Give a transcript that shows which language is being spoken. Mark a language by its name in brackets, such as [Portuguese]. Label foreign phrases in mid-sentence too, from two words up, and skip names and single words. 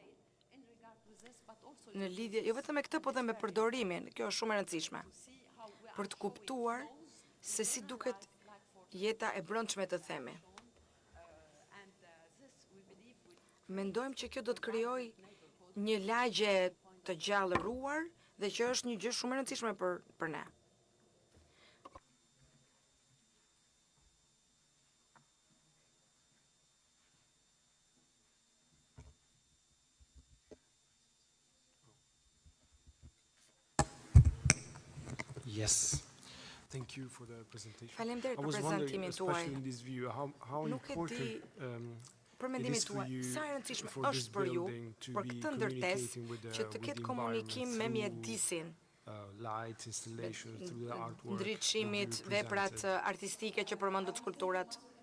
[Albanian] Në lidhje, jo vetëm me këtë, po dhe me përdorimin, kjo është shumë e rëndësishme, për të kuptuar se si duket jeta e brendshme të themi. Mendojmë që kjo do të krijojë një lagje të gjallëruar dhe që është një gjë shumë e rëndësishme për ne. [English] Yes. Thank you for the presentation. [Albanian] Faleminderit për prezantimin tuaj. Nuk e di për mendimin tuaj, sa e rëndësishme është për ju, për këtë ndërtesë, që të ketë komunikim me mjedisin, ndriçimit, veprat artistike që përmendët skulpturat.